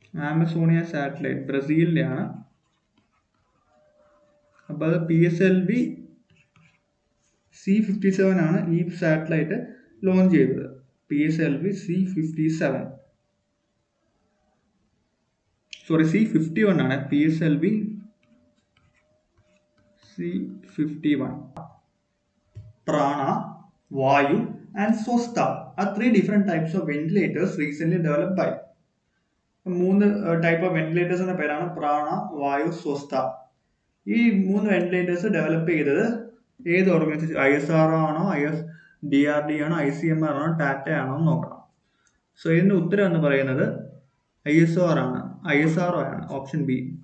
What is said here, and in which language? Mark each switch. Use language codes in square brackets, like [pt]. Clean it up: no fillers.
[ml] Amazonia satellite ബ്രസീലിൻ്റെയാണ്. അപ്പോൾ അത് PSLV C57 ആണ് ഈ സാറ്റലൈറ്റ് ലോഞ്ച് ചെയ്തത്. PSLV C57 സോറി C51 ആണ്. PSLV C51. [en] Prana, Vayu and Swasth are 3 different types of ventilators recently developed by. [ml] 3 type of വെന്റിലേറ്റേഴ്സിന്റെ പേരാണ് പ്രാണ, വായു, സ്വസ്ഥ. ഈ 3 വെന്റിലേറ്റേഴ്സ് ഡെവലപ്പ് ചെയ്തത് ഏത് ഓർഗനൈസേഷൻ? ISRO ആണോ, DRD ആണോ, ICMR ആണോ, ടാറ്റ ആണോ എന്ന് നോക്കണം. സോ ഇതിന്റെ ഉത്തരം എന്ന് പറയുന്നത് ISRO ആണ്. Option B.